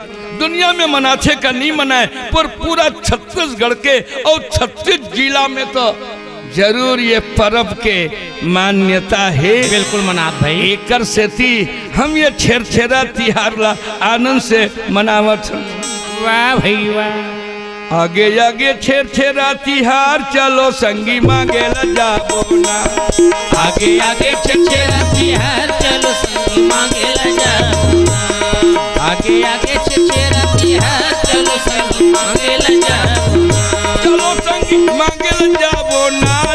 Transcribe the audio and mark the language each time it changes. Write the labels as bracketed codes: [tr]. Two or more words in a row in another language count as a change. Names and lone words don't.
[hne] दुनिया में मनाथे का नहीं मनाए पर पूरा छत्तीसगढ़ के और 36 जिला में तो जरूर ये पर्व के मान्यता है। बिल्कुल मनात भाई। एकर से थी हम ये छेड़छेड़ा तिहार ला आनंद से मनावत। वाह भाई वाह। आगे आगे छेड़छेड़ा तिहार चलो संगी मांगे ला जाबो ना। आगे आगे छेड़छेड़ा तिहार चलो संगी मांगे ला जाबो ना। आगे आगे छेड़छेड़ा तिहार चलो संगी मांगे ला जाबो ना। चलो संगी मांगे ला जाबो ना।